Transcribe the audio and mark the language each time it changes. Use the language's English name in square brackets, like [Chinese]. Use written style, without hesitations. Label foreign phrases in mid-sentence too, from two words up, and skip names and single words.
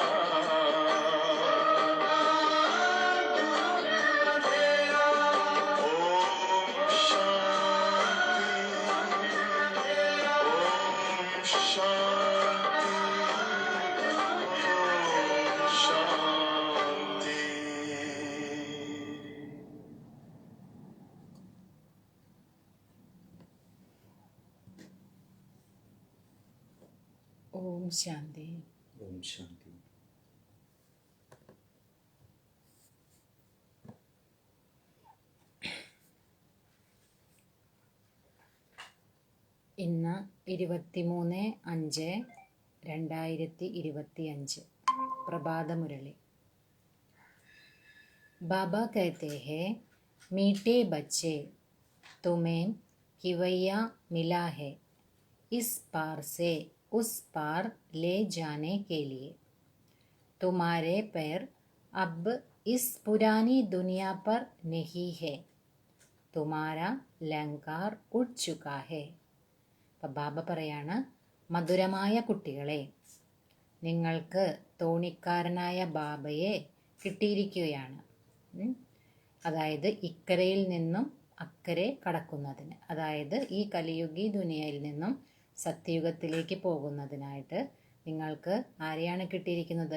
[Hindi] ओम शांति, ओम शांति, ओम शांति। [Malayalam] ഓം ശാന്തി. ഓം ശാന്തി. ഇന്ന് 23/5/2025 പ്രഭാതമുരളി. [Hindi] बाबा कहते हैं, मीठे बच्चे, तुम्हें खिवैया मिला है इस पार से उस पार ले जाने के लिए। तुम्हारे पैर अब इस पुरानी दुनिया पर नहीं है, तुम्हारा लंगर उड़ चुका है. [Malayalam] അപ്പം ബാബ പറയാണ്, മധുരമായ കുട്ടികളെ, നിങ്ങൾക്ക് തോണിക്കാരനായ ബാബയെ കിട്ടിയിരിക്കുകയാണ്. അതായത് ഇക്കരയിൽ നിന്നും അക്കരെ കടക്കുന്നതിന്, അതായത് ഈ കലിയുഗി ദുനിയയിൽ നിന്നും സത്യയുഗത്തിലേക്ക് പോകുന്നതിനായിട്ട് നിങ്ങൾക്ക് ആരെയാണ് കിട്ടിയിരിക്കുന്നത്?